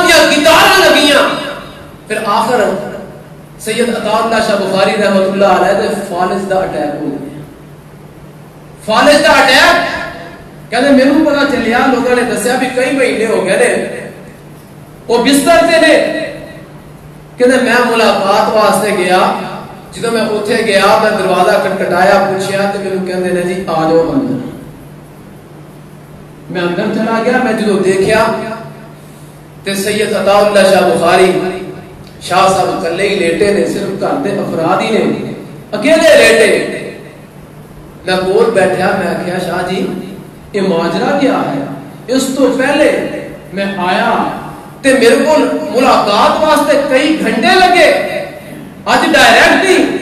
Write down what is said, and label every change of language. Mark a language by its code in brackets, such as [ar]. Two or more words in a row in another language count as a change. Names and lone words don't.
[pa] دیا گٹاراں لگیاں پھر آخر سید عطا اللہ شاہ بخاری [ar] رحمت اللہ علیہ [pa] دے فالج دا اٹیک ہو گیا فالج دا اٹیک کہنے میرے پتا چلیا لوگوں نے دسیا بھی کئی مہینے ہو گئے نے وہ بستر تے نے کہنے میں ملاقات واسطے گیا جدو میں اوتھے گیا میں دروازہ کٹکٹایا پوچھیا تے مینوں کہندے نے جی آ جاؤ اندر میں اندر چلا گیا میں جدو دیکھیا تے سید عطا اللہ شاہ بخاری شاہ صاحب کلے ہی لیٹے نے، صرف گھر دے افراد ہی نے، اکیلے لیٹے۔ میں کول بیٹھا، میں کہا شاہ جی [ur] یہ ماجرا کیا ہے؟ [pa] اس تو پہلے میں آیا تے میرے کو ملاقات واسطے کئی گھنٹے لگے، آج ڈائریکٹ ہی۔